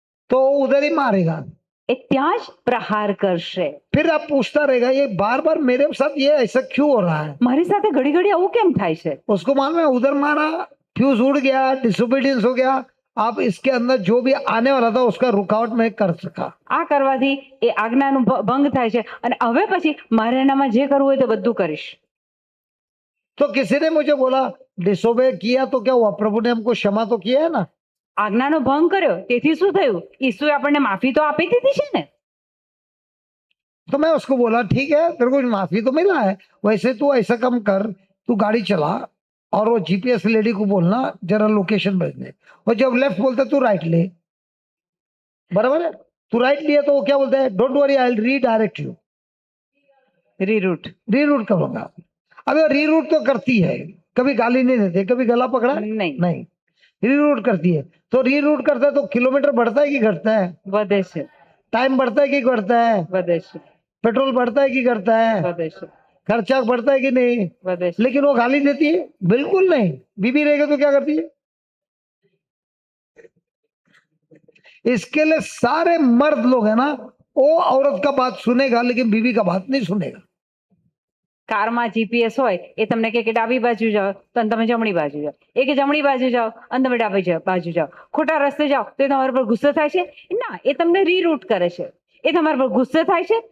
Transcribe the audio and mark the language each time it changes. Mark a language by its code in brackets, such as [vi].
[hi] तो उधर ही मारेगा. [gu] એ ત્યાં જ પ્રહાર કરશે. [hi] फिर आप पूछता रहेगा ये बार बार मेरे साथ ये ऐसा क्यों हो रहा है. [gu] મારી સાથે ઘડી ઘડી આવું કેમ થાય છે? [hi] उसको मालूम है उधर मारा, फ्यूज उड़ गया, डिसोबीडियंस हो गया. आप इसके अंदर जो भी आने वाला था उसका रुकावट में कर सका. [gu] આ કરવાથી એ આજ્ઞાનું ભંગ થાય છે અને હવે પછી મારે એનામાં જે કરવું હોય તે બધું કરીશ. [hi] तो किसी ने मुझे बोला डिसोबे किया तो क्या हुआ, प्रभु ने हमको क्षमा तो किया है ना. [gu] આજ્ઞાનો ભંગ કર્યો તેથી શું થયું? ઈસુએ આપણને માફી તો આપી દીધી છે ને. [hi] तो मैं उसको बोला ठीक है तेरे को माफी तो मिला है, वैसे तू ऐसा कम कर, तू गाड़ी चला और वो जीपीएस लेडी को बोलना जरा लोकेशन भेजने, और जब लेफ्ट बोलता तू राइट ले. बराबर है. तू राइट लिया तो वो क्या बोलता है, [en] Don't worry I will redirect you. [gu] રીરૂટ. [hi] Reroute करूंगा. अभी वो रीरूट तो करती है, कभी गाली नहीं देते, कभी गला पकड़ा [gu] નહીં, [hi] नहीं, रीरूट करती है. तो रीरूट करता है तो किलोमीटर बढ़ता है कि घटता है, [gu] વધે છે, [hi] टाइम बढ़ता है कि घटता है, [gu] વધે છે, [hi] पेट्रोल बढ़ता है कि घटता है, [gu] વધે છે, [hi] खर्चा बढ़ता है कि नहीं. [gu] વધે છે. [hi] लेकिन वो गाली देती है बिल्कुल नहीं. बीबी रहेगा तो क्या करती है. इसके लिए सारे मर्द लोग है ना वो औरत का बात सुनेगा लेकिन बीवी का बात नहीं सुनेगा। [gu] કારમાં જીપીએસ હોય એ તમને કહે કે ડાબી બાજુ જાઓ તો તમે જમણી બાજુ જાઓ, એ કે જમણી બાજુ જાઓ અને તમે ડાબી બાજુ જાઓ, ખોટા રસ્તે જાઓ તો એ તમારા પર ગુસ્સે થાય છે? ના, એ તમને રીરૂટ કરે છે, એ તમારા પર ગુસ્સે થાય છે?